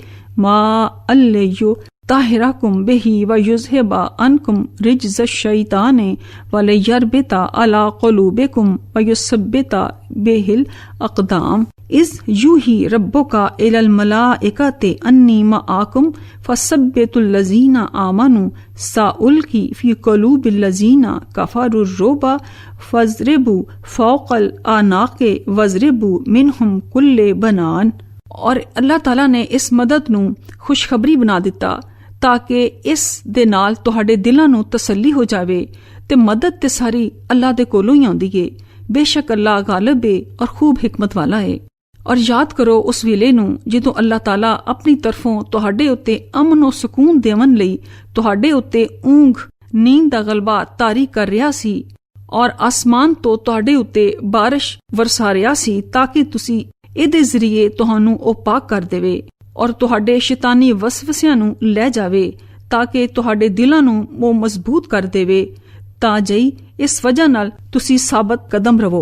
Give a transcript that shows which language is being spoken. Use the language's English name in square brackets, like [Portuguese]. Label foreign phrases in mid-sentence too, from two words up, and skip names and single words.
[Arabic] مَاءً لِيُطَهِّرَكُم بِهِ وَيُذْهِبَ عَنكُم رِجْزَ الشَّيْطَانِ وَلِيَرْبِطَ عَلَى قُلُوبِكُمْ وَيُثَبِّتَ بِهِ الْأَقْدَامَ إِذْ يُوحِي رَبُّكَ إِلَى الْمَلَائِكَةِ أَنِّي مَعَكُمْ فَثَبِّتُوا الَّذِينَ آمَنُوا سَأُلْقِي فِي قُلُوبِ الَّذِينَ كَفَرُوا الرُّعْبَ فَاضْرِبُوا فَوْقَ الْأَعْنَاقِ وَاضْرِبُوا مِنْهُمْ كُلَّ بَنَانٍ। [Punjabi] ਔਰ ਅੱਲਾਹ ਤਾਲਾ ਨੇ ਇਸ ਮਦਦ ਨੂੰ ਖੁਸ਼ਖਬਰੀ ਬਣਾ ਦਿੱਤਾ ਤਾਂ ਕਿ ਇਸ ਦੇ ਨਾਲ ਤੁਹਾਡੇ ਦਿਲਾਂ ਨੂੰ ਤਸੱਲੀ ਹੋ ਜਾਵੇ ਤੇ ਮਦਦ ਤੇ ਸਾਰੀ ਅੱਲਾਹ ਦੇ ਕੋਲੋਂ ਹੀ ਆਉਂਦੀ ਏ। ਬੇਸ਼ੱਕ ਅੱਲਾਹ ਗਾਲਿਬ ਏ ਔਰ ਖੂਬ ਹਿਕਮਤ ਵਾਲਾ ਏ। ਔਰ ਯਾਦ ਕਰੋ ਉਸ ਵੇਲੇ ਨੂੰ ਜਦੋਂ ਅੱਲਾਹ ਤਾਲਾ ਆਪਣੀ ਤਰਫੋਂ ਤੁਹਾਡੇ ਉੱਤੇ ਅਮਨ ਔਰ ਸਕੂਨ ਦੇਵਨ ਲਈ ਤੁਹਾਡੇ ਉੱਤੇ ਊਂਘ ਨੀਂਦ ਦਾ ਗਲਬਾ ਤਾਰੀ ਕਰ ਰਿਹਾ ਸੀ ਔਰ ਆਸਮਾਨ ਤੋਂ ਤੁਹਾਡੇ ਉੱਤੇ ਬਾਰਿਸ਼ ਵਰਸਾ ਰਿਹਾ ਸੀ ਤਾਂ ਕਿ ਤੁਸੀਂ ਇਹਦੇ ਜ਼ਰੀਏ ਤੁਹਾਨੂੰ ਉਹ ਪਾਕ ਕਰ ਦੇਵੇ ਔਰ ਤੁਹਾਡੇ ਸ਼ੈਤਾਨੀ ਵਸਵਸਿਆਂ ਨੂੰ ਲੈ ਜਾਵੇ ਤਾਂ ਕਿ ਤੁਹਾਡੇ ਦਿਲਾਂ ਨੂੰ ਉਹ ਮਜ਼ਬੂਤ ਕਰ ਦੇਵੇ ਤਾਂ ਜਈ ਇਸ ਵਜ੍ਹਾ ਨਾਲ ਤੁਸੀਂ ਸਾਬਤ ਕਦਮ ਰਵੋ।